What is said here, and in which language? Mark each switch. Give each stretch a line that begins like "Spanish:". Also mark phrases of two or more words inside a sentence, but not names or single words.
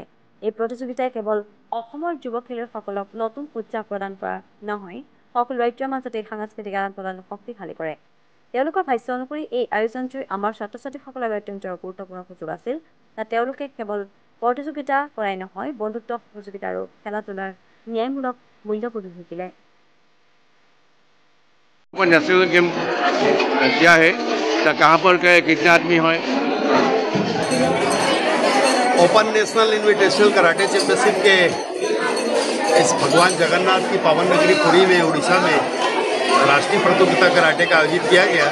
Assamese: এই প্ৰতিযোগিতাই কেৱল অসমৰ যুৱ খেলুৱৈসকলক নতুন উৎসাহ প্ৰদান কৰা নহয়, সকলো ৰাজ্যৰ মাজতে সাংস্কৃতিক আদান-প্ৰদান শক্তিশালী কৰে। তেওঁলোকৰ ভাষ্য অনুসৰি এই আয়োজনটোৱে আমাৰ ছাত্ৰ-ছাত্ৰীসকলৰ অত্যন্ত গুৰুত্বপূৰ্ণ সুযোগ আছিল, যাতে তেওঁলোকে কেৱল প্ৰতিযোগিতা কৰাই নহয়, বন্ধুত্ব, সহযোগিতা আৰু খেলা-ধূলাৰ ন্যায়মূলক মূল্যবোধো শিকিলে।
English: national game
Hindi: क्या है, कहाँ पर कितने आदमी है? ओपन नेशनल इन्विटेशनल कराटे चैंपियनशिप के इस भगवान जगन्नाथ की पावन नगरी पुरी में उड़ीसा में राष्ट्रीय प्रतियोगिता कराटे का आयोजित किया गया।